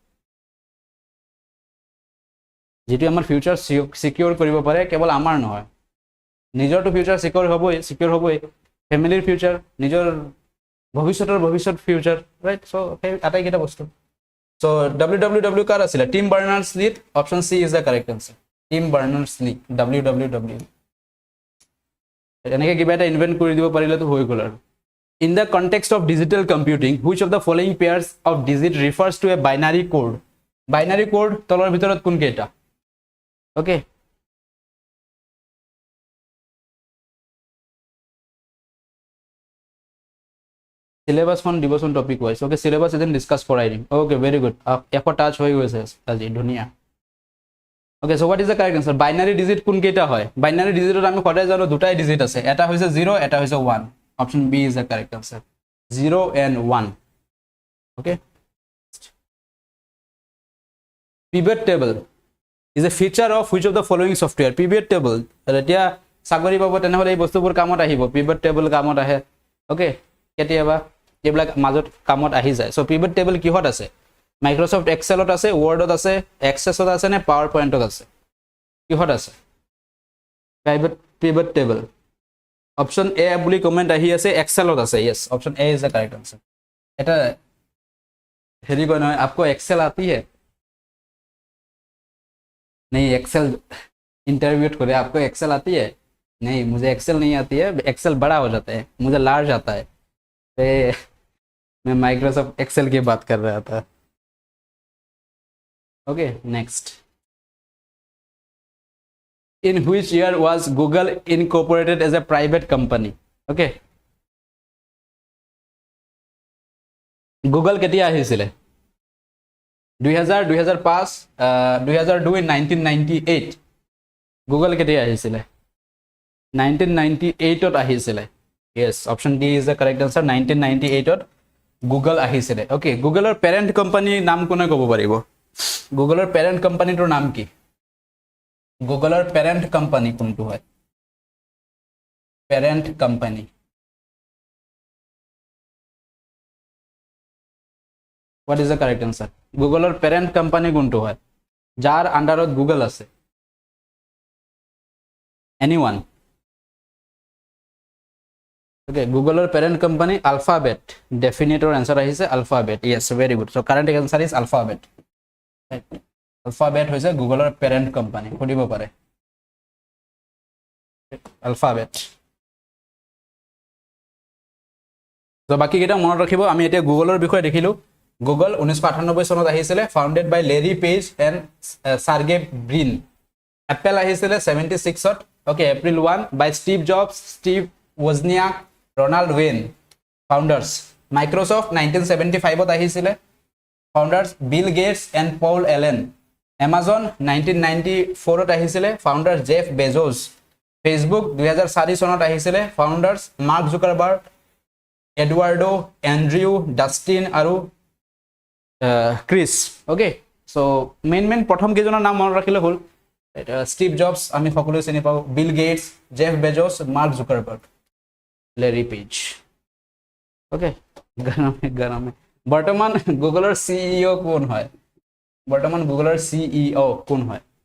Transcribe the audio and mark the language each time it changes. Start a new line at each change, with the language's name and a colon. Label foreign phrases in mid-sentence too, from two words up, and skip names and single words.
Assamese: যেটো আমাৰ
English: future secure
Assamese: কৰিব পাৰে কেৱল আমাৰ নহয় নিজৰটো
English: future secure
Assamese: হ'বই
English: family future
Assamese: নিজৰ ভৱিষ্যত
English: future right so
Assamese: সেই আটাইকেইটা বস্তু সো www কাৰ আছিল টিম বাৰ্নাৰ্ছ-লী
English: option C is the correct answer
Assamese: টিম বাৰ্নাৰ্ছ-লী www এনেকৈ কিবা এটা ইনভেন্ট কৰি দিব পাৰিলেতো হৈ গ'ল আৰু
English: in the context of digital computing which of the following pairs of digit refers to a binary code
Assamese: তলৰ ভিতৰত কোন কেইটা okay syllabus খন দিবচোন
English: topic wise okay
Assamese: syllabus এদিন ডিসকাস কৰাই দিম
English: okay very good
Assamese: এফ টাচ হৈ গৈছে আজি ধুনিয়া
English: okay so what is the correct answer binary digit
Assamese: কোন কেইটা হয়
English: binary digit
Assamese: ত আমি সদায় জানো দুটাই digit আছে এটা হৈছে 0 এটা হৈছে 1
English: option B is the correct answer 0 and 1 okay pivot table is a feature of which of the following software pivot table
Assamese: এতিয়া সাগৰি পাব তেনেহলে এই বস্তুবোৰ কামত আহিব
English: pivot table
Assamese: কামত আহে okay কেতিয়াবা এইবিলাক মাজত কামত আহি যায় সো
English: pivot table
Assamese: কিহত আছে মাইক্ৰোসফট এক্সেলত আছে ওয়াৰ্ডত আছে এক্সেছত আছে নে পাৱাৰ পইণ্টত আছে কিহত আছে
English: pivot table option A
Assamese: বুলি কমেন্ট আহি আছে এক্সেলত আছে
English: yes option A is the correct answer
Assamese: এটা হেৰি কয় নহয়
Hindi: आपको एक्सेल आती है नहीं एक्सेल इंटरव्यू करे आपको एक्सेल आती है नहीं मुझे एक्सेल नहीं आती है एक्सेल बड़ा हो जाता है मुझे लार्ज आता है मैं माइक्रोसॉफ्ट एक्सेल की बात कर रहा था
English: okay next in which year was Google incorporated as a private company okay
Assamese: Google কেতিয়া আহিছিলে
English: 2000 2005 2002 in 1998
Assamese: Google কেতিয়া আহিছিলে 1998 ত আহিছিলে
English: yes option D is the correct answer
Assamese: 1998 ত Google আহিছিলে okay Google ৰ
English: parent company
Assamese: নাম কোনে ক'ব পাৰিব Google ৰ
English: parent company
Assamese: ৰ নাম কি Google or
English: parent company
Assamese: কোনটো হয়
English: parent company what is the correct answer
Assamese: Google or
English: parent company
Assamese: কোনটো হয় যাৰ আন্ডাৰত Google আছে
English: anyone okay
Assamese: Google or
English: parent company
Assamese: Alphabet definite or answer আহিছে Alphabet
English: yes very good so current answer is Alphabet right
Assamese: Alphabet হৈছে Google or
English: parent company
Assamese: খুদিব পাৰে Alphabet তো বাকি কেইটা মনত ৰাখিব আমি এতিয়া Google ৰ বিষয়ে দেখিলো Google 1998 চনত আহিছিলে
English: founded by Larry Page and Sergey Brin
Assamese: Apple আহিছিলে 76
English: ত okay April 1 by Steve Jobs Steve Wozniak Ronald Wayne founders Microsoft 1975
Assamese: ত আহিছিলে
English: founders Bill Gates
Assamese: and Paul Allen Amazon 1994 ত আহিছিলে founders Jeff Bezos Facebook 2004 চনত আহিছিলে founders Mark Zuckerberg Eduardo Andrew Dustin আৰু Chris
English: okay so main
Assamese: প্ৰথম কেইজনৰ নাম মনত ৰাখিলে হ'ল Steve Jobs আমি সকলোৱে চিনি পাও Bill Gates Jeff Bezos Mark Zuckerberg Larry Page okay গৰমে বৰ্তমান Google ৰ CEO কোন হয় বৰ্তমান Google ৰ CEO কোন হয়